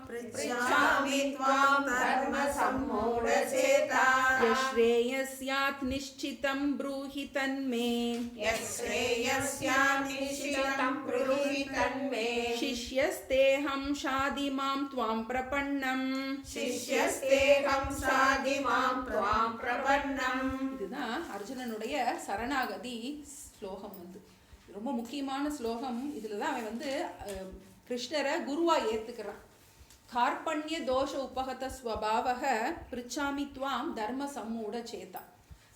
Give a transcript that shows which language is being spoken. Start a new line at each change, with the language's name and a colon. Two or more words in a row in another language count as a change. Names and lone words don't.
Sanskrit: यश्रेयस्यात् निश्चितं ब्रूहि तन्मे शिष्यस्तेऽहं शाधिमां त्वां प्रपन्नम्
Tamil: இதுதான் அர்ஜுனனுடைய சரணாகதி ஸ்லோகம். வந்து ரொம்ப முக்கியமான ஸ்லோகம். இதுல தான் அவன் வந்து கிருஷ்ணரை குருவா ஏத்துக்கிறான்.
Sanskrit: कार्पण्य दोष उपहत स्वभावः पृच्छामि त्वां धर्म सम्मूढ चेताः.